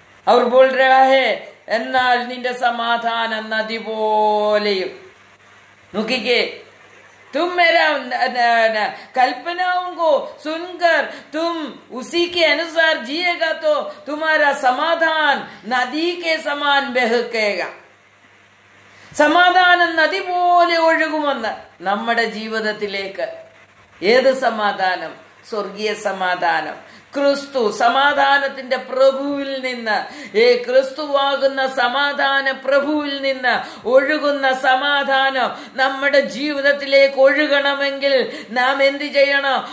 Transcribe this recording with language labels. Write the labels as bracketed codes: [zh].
[hi] और बोल रहा है [ml] എന്നാൽ നിന്റെ സമാധാനം നദി പോലെയും। [hi] നോക്കിക്കേ, तुम मेरा कल्पनाओं को सुनकर तुम उसी के अनुसार जिएगा तो तुम्हारा समाधान नदी के समान बहकेगा। [ml] സമാധാനം നദി പോലെ ഒഴുകുമെന്ന് നമ്മുടെ ജീവിതത്തിലേക്ക്। ഏത് സമാധാനം? സ്വർഗീയ സമാധാനം। ക്രിസ്തു സമാധാനത്തിന്റെ പ്രഭുവിൽ നിന്ന്, ക്രിസ്തുവാകുന്ന സമാധാന പ്രഭുവിൽ നിന്ന് ഒഴുകുന്ന സമാധാനം നമ്മുടെ ജീവിതത്തിലേക്ക് ഒഴുകണമെങ്കിൽ നാം എന്ത് ചെയ്യണം?